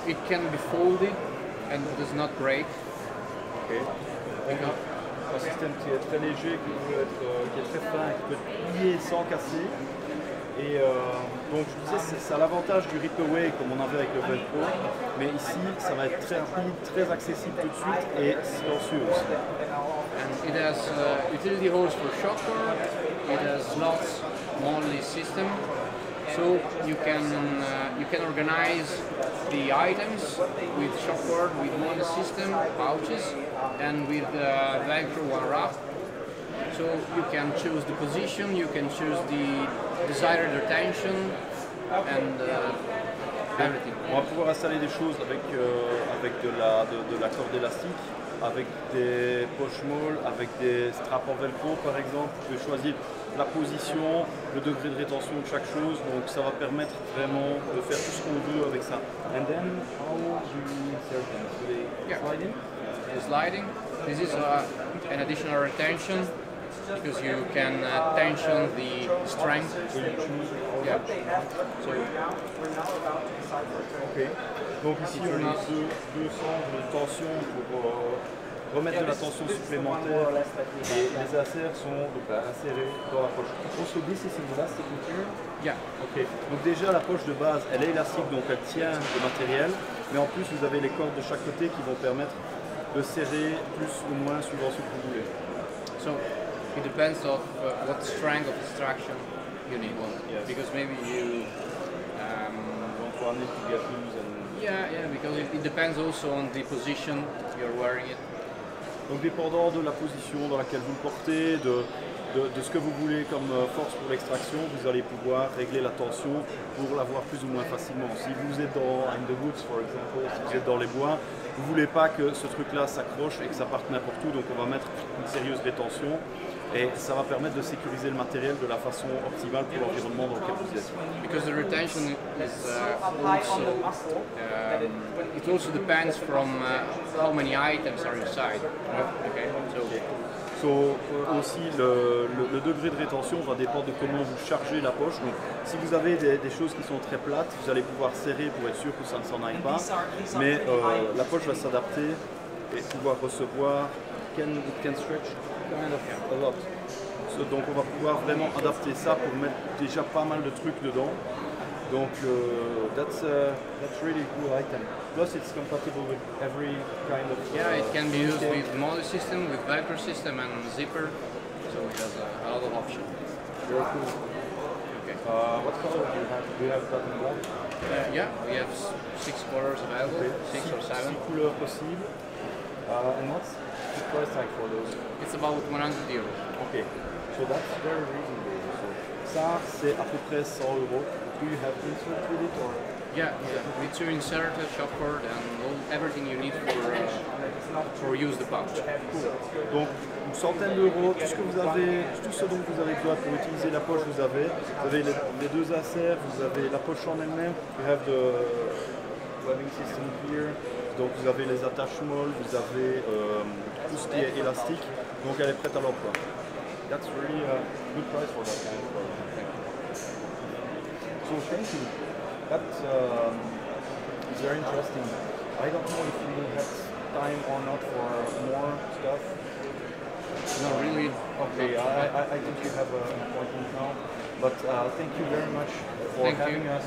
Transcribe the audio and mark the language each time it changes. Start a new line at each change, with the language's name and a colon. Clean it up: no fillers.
English: It can be folded and does not break. Okay.
French: Un système qui est très léger, qui est très fin, qui peut être plié sans casser. Et donc je disais, ça a l'avantage du rip-away comme on avait avec le Velcro, mais ici ça va être très rapide, très accessible tout de suite et silencieux aussi.
English: And it has utility holes for shock cord, it has slots only system, so you can organize the items with shock cord, with one system, pouches, and with Velcro one wrap. So you can choose the position, you can choose the desired retention, and everything.
French: On va pouvoir installer des choses avec de la corde élastique, avec des poches molles, avec des straps en velcro par exemple. Vous pouvez choisir la position, le degré de rétention de chaque chose, donc ça va permettre vraiment de faire tout ce qu'on veut avec ça.
English: And then how do you insert them? Do they slide in? The sliding. This is an additional retention because you can tension the strength. So you choose. Yeah. So, okay.
French: Donc ici on a deux centres de tension pour remettre de la tension supplémentaire et les inserts sont donc, insérés dans la poche.
English: Also this is an elastic material? yeah. Ok.
French: Donc déjà la poche de base elle est élastique donc elle tient le matériel, mais en plus vous avez les cordes de chaque côté qui vont permettre de serrer plus ou moins suivant ce que vous voulez.
English: So it depends on what strength of extraction you need. Yes. Because maybe you don't want it to get loose and... yeah, because it depends also on the position you're wearing it.
French: Donc dépendant de la position dans laquelle vous le portez, de ce que vous voulez comme force pour l'extraction, vous allez pouvoir régler la tension pour l'avoir plus ou moins facilement. Si vous êtes
English: in the woods, for example,
French: si vous êtes dans les bois, vous ne voulez pas que ce truc-là s'accroche et que ça parte n'importe où, donc on va mettre une sérieuse rétention et ça va permettre de sécuriser le matériel de la façon optimale pour l'environnement dans lequel vous êtes.
English: Because the retention is it also depends from how many items are inside. Okay,
French: So, aussi le degré de rétention va dépendre de comment vous chargez la poche. Donc, si vous avez des choses qui sont très plates, vous allez pouvoir serrer pour être sûr que ça ne s'en aille pas. Mais la poche va s'adapter et pouvoir recevoir.
English: It can stretch kind of a lot.
French: So, donc on va pouvoir vraiment adapter ça pour mettre déjà pas mal de trucs dedans.
English: Donc that's really cool item. Plus it's compatible with every kind of... yeah, it can be used with motor system, with Velcro system and zipper. So it has a lot of options. Very cool. Okay. What color do you have? Do you have that in black? Yeah, we have 6 colors available, Okay. 6 or 7.
French: 6 couleurs possibles.
English: And what's the price tag for those? It's about 100 euros. Okay, so that's very reasonable. So,
French: ça, c'est à peu près 100 euros.
English: Do you have insert with it or? Yeah, with your inserter, shopper, and everything you need for use the pouch.
French: Donc une centaine d'euros, tout ce dont vous avez besoin pour utiliser la poche, vous avez les deux inserts, vous avez la poche en elle-même,
English: you have the webbing system here,
French: donc vous avez les attachements, vous avez tout ce qui est élastique, donc elle est prête à l'emploi.
English: That's really a good price for that kind of product. So thank you. That's very interesting. I don't know if you have time or not for more stuff. No, really. Okay, I think you have an appointment now. But thank you very much for having us.